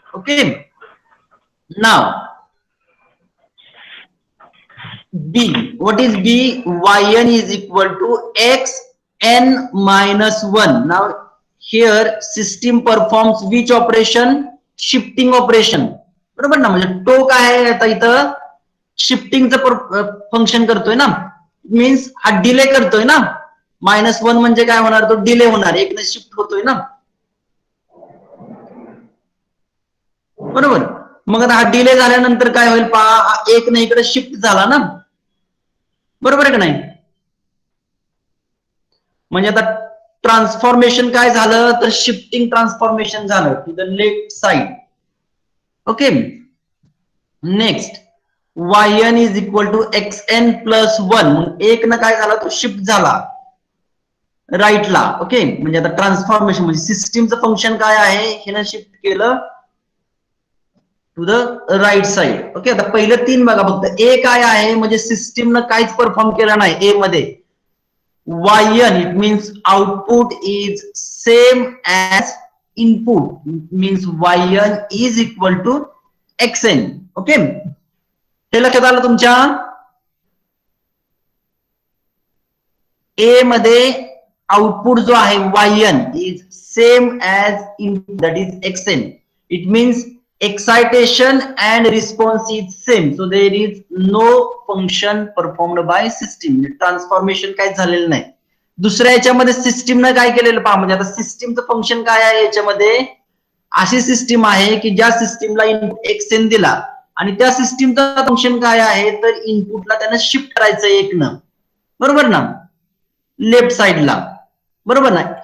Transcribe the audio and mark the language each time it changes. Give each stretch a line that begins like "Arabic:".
English: Okay. Now b. What is b? Yn is equal to xn minus 1. Now here system performs which operation? Shifting operation.
Marathi: बरोबर ना? म्हणजे तो काय आहे आता इथं शिफ्टिंगचं फंक्शन करतोय ना. मीन्स हा डिले करतोय ना. -1 म्हणजे काय होणार? तो डिले होणार, एक ने शिफ्ट होतोय ना. बरोबर. मग आता हा डिले झाल्यानंतर काय होईल पहा, एक ने इकडे शिफ्ट झाला ना. बरोबर आहे का नाही? म्हणजे आता ट्रान्सफॉर्मेशन काय झालं, तर शिफ्टिंग ट्रान्सफॉर्मेशन झालं
English: To the left side.
Marathi: Okay.
English: Next yn is equal to xn plus 1.
Marathi: मग एक ना काय झाला, तो शिफ्ट झाला राईटला. ओके. म्हणजे आता ट्रान्सफॉर्मेशन म्हणजे सिस्टीमचं फंक्शन काय आहे, हे ना शिफ्ट केलं
English: To the right side.
Marathi: Okay. आता पहिलं 3 बघा फक्त. ए काय आहे, म्हणजे सिस्टीमनं काहीच परफॉर्म केलं नाही ए मध्ये.
English: yn, it means output is same as input, means yn is equal to xn.
Marathi: Okay. हे लक्षात आलं तुमच्या? ए मध्ये आउटपुट जो आहे
English: yn is same as input, that is xn. It means excitation and response is same, so there is no function performed by system.
Marathi: Transformation काय झालेलं नाही. दुसऱ्या याच्यामध्ये सिस्टीमनं काय केलेलं पहा. म्हणजे आता सिस्टीमचं फंक्शन काय आहे याच्यामध्ये, अशी सिस्टीम आहे की ज्या सिस्टीमला इनपुट xn दिला आणि त्या सिस्टीमचं फंक्शन काय आहे, तर इनपुटला त्यानं शिफ्ट करायचं एकनं. बरोबर ना? लेफ्ट साइडला. बरोबर ना?